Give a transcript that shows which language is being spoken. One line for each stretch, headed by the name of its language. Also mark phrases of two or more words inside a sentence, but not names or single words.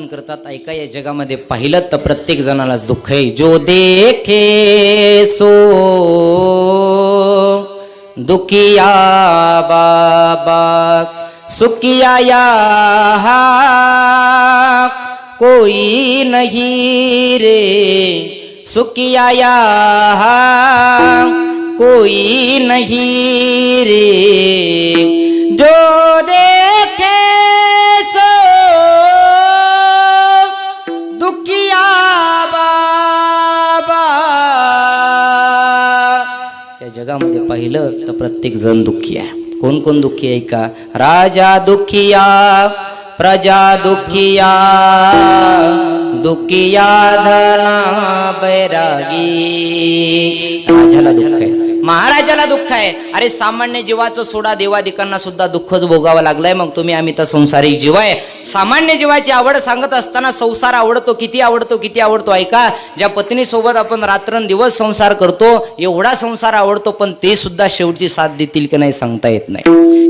Marathi: म्हणतात ऐका, या जगामध्ये पाहिलं तर प्रत्येक जणालाच दुःख आहे.
Hindi: जो देखे सो दुखिया बाबा, सुखिया यहाँ कोई नहीं रे, सुखिया यहाँ कोई नहीं रे. जो देखे सो दुखिया बाबा.
Marathi: या जगामध्ये पाहिलं तर प्रत्येक जण दुःखी आहे. कोण कोण दुःखी आहे का?
Hindi: राजा दुखिया, प्रजा दुखिया, दुखिया धना बैरागी.
Marathi: राजाला दुःख आहे, महाराजाला दुःख आहे. अरे सामान्य जीवाचं सोडा, देवादिकांना सुद्धा दुःखच भोगावं लागलंय. मग तुम्ही आम्ही तर संसारिक जीव आहे. सामान्य जीवाची आवड सांगत असताना संसार आवडतो, किती आवडतो, किती आवडतो ऐका. ज्या पत्नीसोबत आपण रात्रंदिवस संसार करतो, एवढा संसार आवडतो, पण ते सुद्धा शेवटची साथ देतील की नाही सांगता येत नाही.